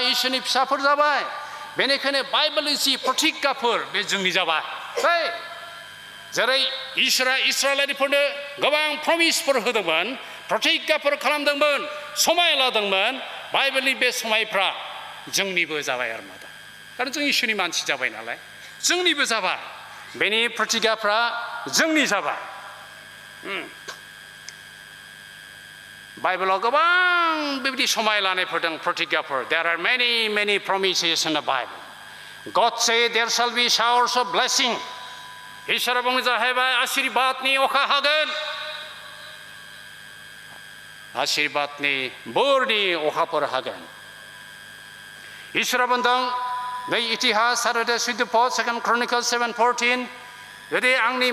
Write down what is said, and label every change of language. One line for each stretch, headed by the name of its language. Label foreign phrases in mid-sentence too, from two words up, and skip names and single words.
Bodo: इसोरनि फिसाफोर जाबाय बेनिखायनो बाइबेलनि जि प्रतिज्ञाफोर बे जोंनि जाबाय जेरै इसोरा इस्राएलारिफोरनो गोबां प्रमिसफोर होदोंमोन प्रतिज्ञाफोर खालामदोंमोन समाय लादोंमोन बाइबेलनि बे समायफ्रा जोंनिबो जाबाय आरो मादा कारण जों इसोरनि मानसि जाबाय नालाय जोंनिबो जाबाय बेनि प्रतिज्ञाफ्रा जोंनि जाबाय बाइबेलाव गोबां बेबायदि समाय लानायफोर दं प्रतिज्ञाफोर
English: there are many promises in the Bible God say there shall be showers of blessing
Bodo: इसोरा बुङो जाहैबाय आशीर्वादनि अखा हागोन आशीर्वादनि बोरनि अखाफोर हागोन इसोरा बुंदों नै इतिहास आरो सुद्दपद 2 Chronicles 7:14 जुदि आंनि